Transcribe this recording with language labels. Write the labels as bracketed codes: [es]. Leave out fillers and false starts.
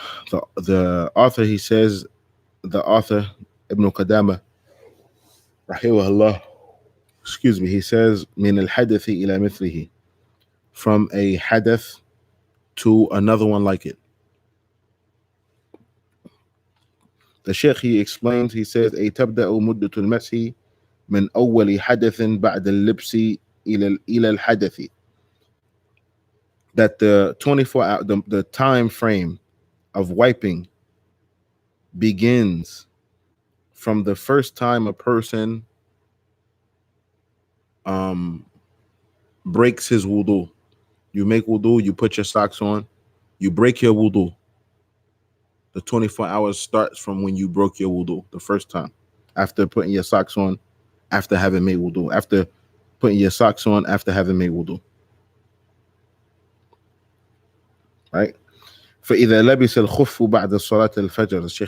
[en] The author, he says, the author, Ibn Qudama, rahimahullah, excuse me, he says, [ar] من الحدث إلى مثله, [en] from a hadith to another one like it. The Sheikh, he explains, he says, [ar] أي تبدأ مدة المسح من أول حدث بعد اللبس إلى الحدث. [en] That the 24 hour, the time frame of wiping begins from the first time a person breaks his wudu. You make wudu, you put your socks on, you break your wudu. The 24 hours starts from when you broke your wudu the first time, after putting your socks on, after having made wudu, after putting your socks on, after having made wudu. Right? [ar] فإذا لبس الخف بعد صلاة الفجر.